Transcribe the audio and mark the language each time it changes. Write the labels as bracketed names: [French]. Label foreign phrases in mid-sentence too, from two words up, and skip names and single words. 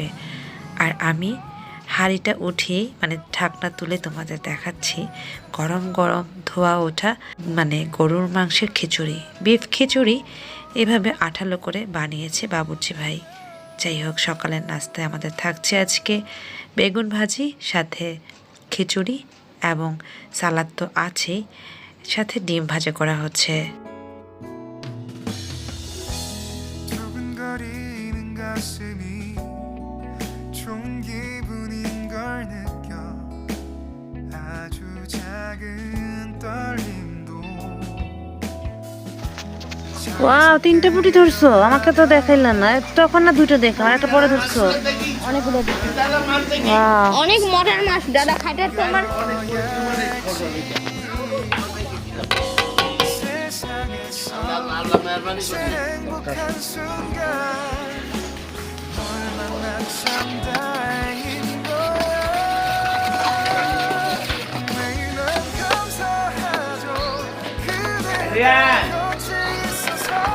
[Bangla] আর আমি হাঁড়িটা উঠিয়ে মানে ঢাকনা তুলে তোমাদের দেখাচ্ছি গরম গরম ধোয়া ওঠা মানে গরুর মাংসের খিচুড়ি, বিফ খিচুড়ি এভাবে আঠালো করে বানিয়েছে বাবুর্চি ভাই। যাই হোক, সকালের নাস্তায় আমাদের থাকছে আজকে বেগুন ভাজি, সাথে খিচুড়ি এবং সালাদ তো আছেই, সাথে ডিম ভাজা করা হচ্ছে। [Korean] 두근거리는 가슴이 좋은 기분인 걸 느껴 아주 작은 떨림도 [Bangla] ওয়াও, 3টে পুঁটি ধরছো, আমাকে তো দেখাইলা না। তখন না 2টা দেখলাম, একটা পরে ধরছো। অনেকগুলো দেখছি। ওয়াও, অনেক মজার মাছ দাদা খাইতে তোমার। [Korean] 세상에서 제일 행복한 순간 널 만난 참 다행인 거야 매일 난 감사하죠 그대 곁에 있어서